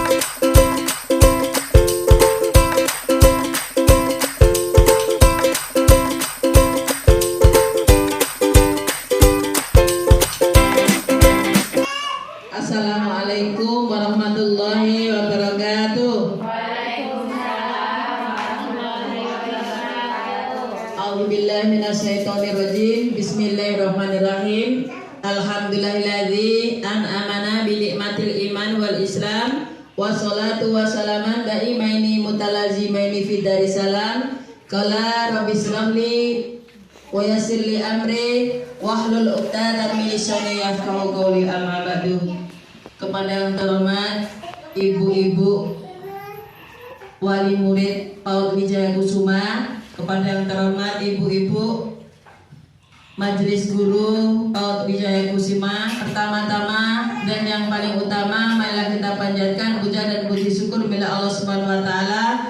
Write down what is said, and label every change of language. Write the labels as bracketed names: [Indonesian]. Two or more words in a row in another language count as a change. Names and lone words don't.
[Arabic] السلام عليكم ورحمة الله وبركاته. أعوذ بالله من الشيطان الرجيم. بسم الله الرحمن الرحيم. الحمد لله الذي أنعمنا بنعمة الإيمان والإسلام. والصلاة والسلام دائمين متلازمين في دار السلام. قال رب اشرح لي ويسر لي أمري واحلل عقدة من لساني يفقهوا قولي. أما بعد. [Indonesian] Kepada yang terhormat ibu-ibu wali murid PAUD Wijaya Kusuma, kepada yang terhormat ibu-ibu majelis guru PAUD Wijaya Kusuma, pertama-tama dan yang paling utama marilah kita panjatkan puja dan puji syukur bila Allah [Arabic] سبحانه وتعالى.